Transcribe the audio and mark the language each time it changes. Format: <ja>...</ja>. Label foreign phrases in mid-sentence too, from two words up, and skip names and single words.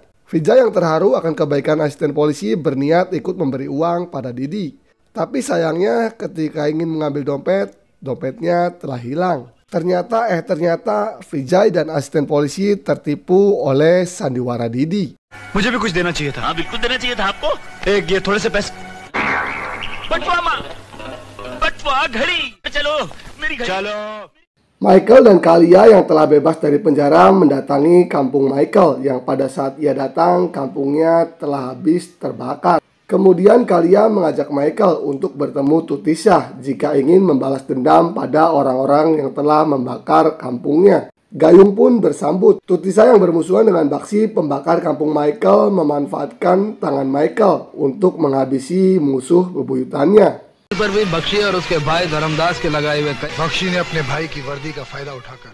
<id>Vijay yang terharu akan kebaikan asisten polisi berniat ikut memberi uang pada Didi. Tapi sayangnya ketika ingin mengambil dompet, dompetnya telah hilang. Ternyata Vijay dan asisten polisi tertipu oleh sandiwara Didi.</id> <hi>मुझे भी कुछ देना चाहिए था। हाँ बिल्कुल देना चाहिए था आपको। एक ये थोड़े से पैसे। बटुआ घड़ी चलो मेरी घड़ी चलो।</hi> <id>Michael dan Kalia yang telah bebas dari penjara mendatangi kampung Michael yang pada saat ia datang kampungnya telah habis terbakar. Kemudian Kalia mengajak Michael untuk bertemu Tutisha jika ingin membalas dendam pada orang-orang yang telah membakar kampungnya. Gayung pun bersambut. Tutisha yang bermusuhan dengan Bakshi pembakar kampung Michael memanfaatkan tangan Michael untuk menghabisi musuh bebuyutannya.</id> <hi>पर भी बख्शी और उसके भाई धर्मदास के लगाए हुए बख्शी ने अपने भाई की वर्दी का फायदा उठाकर</hi>